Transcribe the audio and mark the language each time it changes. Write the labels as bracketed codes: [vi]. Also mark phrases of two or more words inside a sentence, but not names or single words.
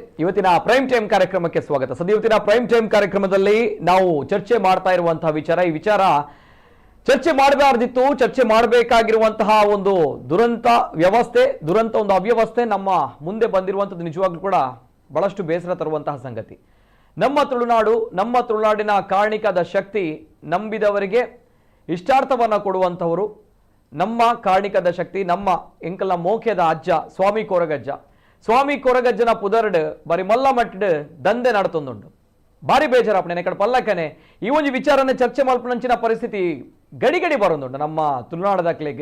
[kn] ಇವತ್ತಿನ ಪ್ರೈಮ್ ಟೈಮ್ ಕಾರ್ಯಕ್ರಮಕ್ಕೆ ಸ್ವಾಗತ. ಸದ್ಯ ಇವತ್ತಿನ ಪ್ರೈಮ್ ಟೈಮ್ ಕಾರ್ಯಕ್ರಮದಲ್ಲಿ ನಾವು ಚರ್ಚೆ ಮಾಡ್ತಾ ಇರುವಂತಹ ವಿಚಾರ, ಈ ವಿಚಾರ ಚರ್ಚೆ ಮಾಡಬಾರ್ದಿತ್ತು, ಚರ್ಚೆ ಮಾಡಬೇಕಾಗಿರುವಂತಹ ಒಂದು ದುರಂತ ವ್ಯವಸ್ಥೆ, ದುರಂತ ಒಂದು ಅವ್ಯವಸ್ಥೆ ನಮ್ಮ ಮುಂದೆ ಬಂದಿರುವಂಥದ್ದು ನಿಜವಾಗ್ಲೂ ಕೂಡ ಬಹಳಷ್ಟು ಬೇಸರ ತರುವಂತಹ ಸಂಗತಿ. ನಮ್ಮ ತುಳುನಾಡಿನ ಕಾರಣಿಕದ ಶಕ್ತಿ ನಂಬಿದವರಿಗೆ ಇಷ್ಟಾರ್ಥವನ್ನ ಕೊಡುವಂಥವರು ನಮ್ಮ ಕಾರಣಿಕದ ಶಕ್ತಿ, [tcy] ನಮ್ಮ ಎಂಕಲ್ನ ಮೋಖ್ಯದ ಅಜ್ಜ ಸ್ವಾಮಿ ಕೊರಗಜ್ಜನ ಪುದರ್ಡ್ ಬಾರಿ ಮಲ್ಲ ಮಟ್ಟಡ್ ದಂಧೆ ನಡತೊಂದುಂಡು. ಬಾರಿ ಬೇಜಾರಪ್ಪನೆ ಕಡೆ ಪಲ್ಲಕ್ಕನೆ ಈ ಒಂದು ವಿಚಾರನ ಚರ್ಚೆ ಮಲ್ಪನಂಚಿನ ಪರಿಸ್ಥಿತಿ ಗಡಿ ಬರೋದುಂಡು ನಮ್ಮ ತುಳುನಾಡದಾಕ್ಲೆಗ್.